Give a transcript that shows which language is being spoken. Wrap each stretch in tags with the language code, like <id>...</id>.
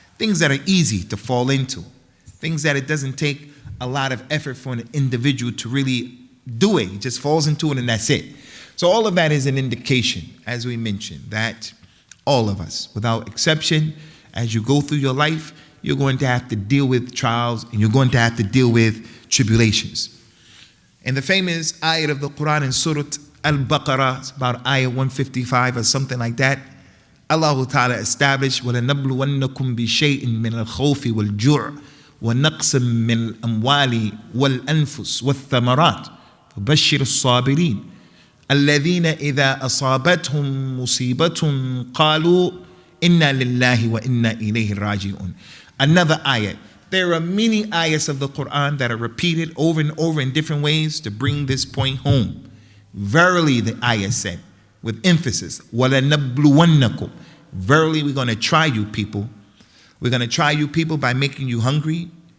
<en>Things that are easy to fall into. Things that it doesn't take a lot of effort for an individual to really do it. He just falls into it and that's it. So all of that is an indication, as we mentioned, that All of us, without exception. As you go through your life, you're going to have to deal with trials and you're going to have to deal with tribulations. In the famous ayat of the Quran in Surah Al-Baqarah, it's about ayat 155 or something like that, Allah Ta'ala established,</en> <ar>وَلَنَبْلُوَنَّكُمْ بِشَيْءٍ مِّنَ الْخَوْفِ وَالْجُوعِ وَنَقْصٍ مِّنَ الْأَمْوَالِ وَالْأَنفُسِ وَالثَّمَرَاتِ فَبَشِّرِ الصَّابِرِينَ الَّذِينَ إِذَا أَصَابَتْهُمْ مُصِيبَةٌ قَالُوا إِنَّا لِلَّهِ وَإِنَّا إِلَيْهِ رَاجِعُونَ.</ar> <en>Another ayat. There are many ayats of the Quran that are repeated over and over in different ways to bring this point home. Verily, the ayat said, with emphasis, وَلَنَبْلُوَنَّكُمْ. Verily, we're going to try you people. We're going to try you people by making you hungry.</en>